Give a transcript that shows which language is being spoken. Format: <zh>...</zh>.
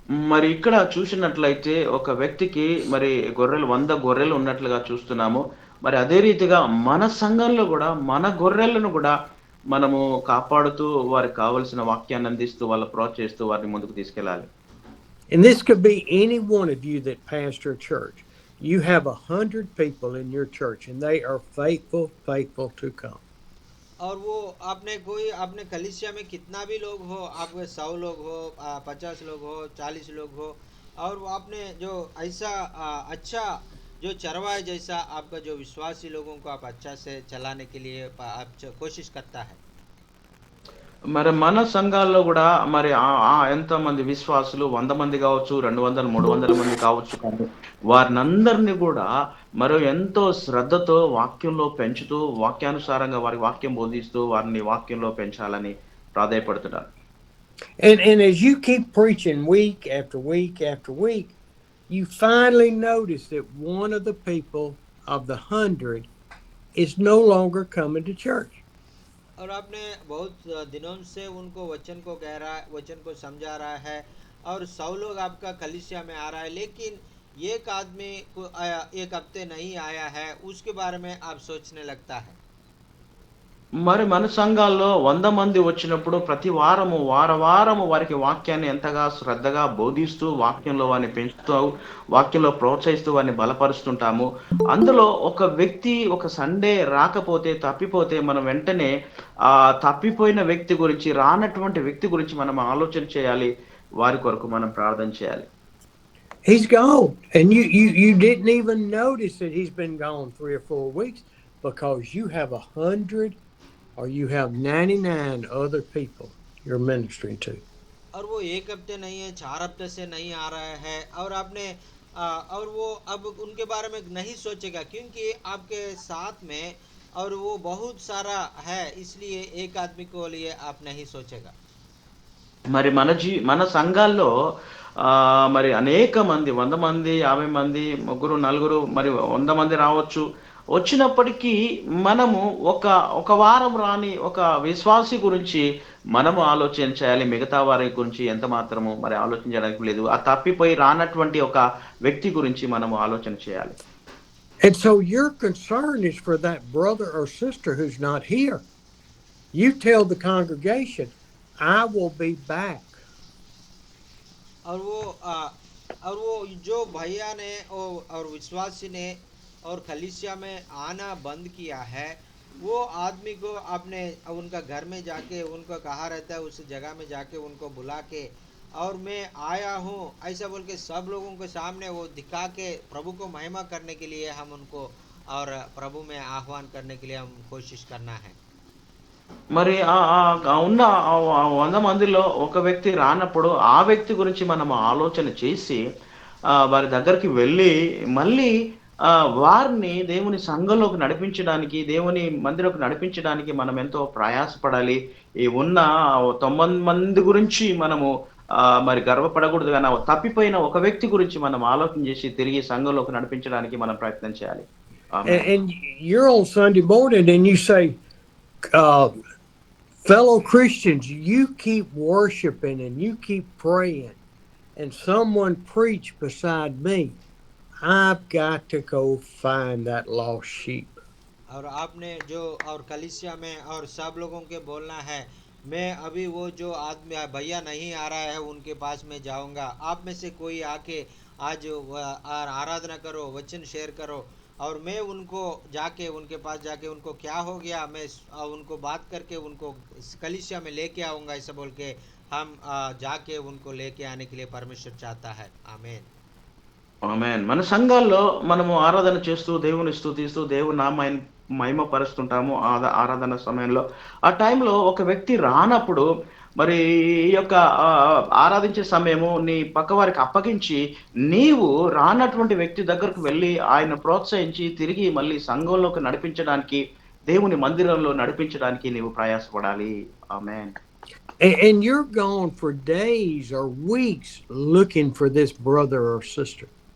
<te>మరి ఇక్కడ చూసినట్లయితే ఒక వ్యక్తికి మరి 100 గొర్రెలు ఉన్నట్లుగా చూస్తున్నాము. మరి అదే రీతిగా మన సంఘంలో కూడా మన గొర్రెలను కూడా మనము కాపాడుతూ వారికి కావలసిన వాక్యాన్ని అందిస్తూ వాళ్ళ ప్రోత్సహిస్తూ వారిని ముందుకు తీసుకెళ్ళాలి.</te> <en>And this could be any one of you that pastor a church. You have 100 people in your church and they are faithful to come.</en> <hi>और वो आपने अपने कलीसिया में कितना भी लोग हो, आपके 100 लोग हो, 50 लोग हो, 40 लोग हो, और वो आपने जो ऐसा अच्छा जो चरवाहे जैसा आपका जो विश्वासी लोगों को आप अच्छा से चलाने के लिए आप कोशिश करता है.</hi> <te>మరి మన సంఘాల్లో కూడా మరి ఎంతమంది విశ్వాసులు 100 మంది కావచ్చు, 200, 300 మంది కావచ్చు, కానీ వారినందరినీ కూడా మరి ఎంతో శ్రద్ధతో వాక్యంలో పెంచుతూ వాక్యానుసారంగా వారి వాక్యం బోధిస్తూ వారిని వాక్యంలో పెంచాలని ప్రాధాయపడుతున్నారు.</te> <en>And as you keep preaching week after week after week, you finally notice that one of the people of the 100 is no longer coming to church.</en> <hi>और आपने बहुत दिनों से उनको वचन को समझा रहा है, और 100 लोग आपका कलीसिया में आ रहा है, लेकिन एक आदमी को एक हफ्ते नहीं आया है, उसके बारे में आप सोचने लगता है.</hi> <te>మరి మన సంఘాల్లో 100 మంది వచ్చినప్పుడు ప్రతి వారము వారికి వాక్యాన్ని ఎంతగా శ్రద్ధగా బోధిస్తూ వాక్యంలో వారిని పెంచుతూ వాక్యంలో ప్రోత్సహిస్తూ వారిని బలపరుస్తుంటాము. అందులో ఒక వ్యక్తి ఒక సండే రాకపోతే తప్పిపోతే మనం వెంటనే తప్పిపోయిన వ్యక్తి గురించి రానటువంటి వ్యక్తి గురించి మనం ఆలోచన చేయాలి. వారి కొరకు మనం ప్రార్థన చేయాలి.</te> <en>He's gone, and you didn't even notice that he's been gone 3 or 4 weeks because you have 100 or you have 99 other people you're ministering to.</en> <hi>और वो एक हफ्ते नहीं है, 4 हफ्ते से नहीं आ रहा है, और आपने और वो अब उनके बारे में नहीं सोचेगा क्योंकि आपके साथ में और वो बहुत सारा है, इसलिए एक आदमी को लिए आप नहीं सोचेगा.</hi> <te>మరి మన సంఘాల్లో మరి అనేక మంది 100 మంది 50 మంది 3 4 మరి 100 మంది రావచ్చు. వచ్చినప్పటికీ మనము ఒక వారం రాని ఒక విశ్వాసి గురించి మనము ఆలోచన చేయాలి. మిగతా వారి గురించి ఎంత మాత్రము మరి ఆలోచించడానికి లేదు. ఆ తప్పిపోయి రానటువంటి ఒక వ్యక్తి గురించి మనము ఆలోచన చేయాలి.</te> <en>And so your concern is for that brother or sister who's not here. You tell the congregation, I will be back.</en> <hi>और वो जो भैया ने और विश्वासी ने और कलीसिया में आना बंद किया है, वो आदमी को अपने उनका घर में जाके उनको कहा रहता है, उस जगह में जाके उनको बुला के और मैं आया हूँ ऐसा बोल के सब लोगों के सामने वो दिखा के प्रभु को महिमा करने के लिए हम उनको और प्रभु में आह्वान करने के लिए हम कोशिश करना है।</hi> <te>మరి ఉన్న ఆ 100 మందిలో ఒక వ్యక్తి రానప్పుడు, ఆ వ్యక్తి గురించి మనం ఆలోచన చేసి, వారి దగ్గరికి వెళ్ళి, మళ్ళీ వారిని దేవుని సంఘంలోకి నడిపించడానికి, దేవుని మందిరంలోకి నడిపించడానికి మనం ఎంతో ప్రయాసపడాలి. ఈ ఉన్న 90 మంది గురించి మనము మరి గర్వపడకూడదు గానీ, తప్పిపోయిన ఒక వ్యక్తి గురించి మనం ఆలోచన చేసి, తిరిగి సంఘంలోకి నడిపించడానికి మనం ప్రయత్నం చేయాలి. ఆమేన్.</te> <en>And you're on Sunday morning and you say, fellow Christians, you keep worshiping and you keep praying, and someone preach beside me. I've got to go find that lost sheep.</en> <hi>और आपने जो और कलीसिया में और सब लोगों के बोलना है, मैं अभी वो जो आदमी भैया नहीं आ रहा है उनके पास में जाऊंगा। आप में से कोई आके आज आराधना करो, वचन शेयर करो और मैं उनको जाके उनके पास जाके उनको क्या हो गया मैं उनको बात करके उनको कलीसिया में लेके आऊँगा, ऐसा बोल के हम जाके उनको लेके आने के लिए परमेश्वर चाहता है। आमीन।</hi> <te>ఆమేన్. మన సంఘాల్లో మనము ఆరాధన చేస్తూ, దేవుని స్తుతిస్తూ, దేవుని నామాన్ని మహిమపరుస్తుంటాము ఆరాధన సమయంలో. ఆ టైంలో ఒక వ్యక్తి రానప్పుడు, మరి ఈ యొక్క ఆరాధించే సమయము నీ పక్కవారికి అప్పగించి, నీవు రానటువంటి వ్యక్తి దగ్గరకు వెళ్ళి ఆయన ప్రోత్సహించి, తిరిగి మళ్ళీ సంఘంలోకి నడిపించడానికి, దేవుని మందిరంలో నడిపించడానికి నీవు ప్రయాసపడాలి. ఆమేన్.</te> <en>And you're gone for days or weeks looking for this brother or sister.</en>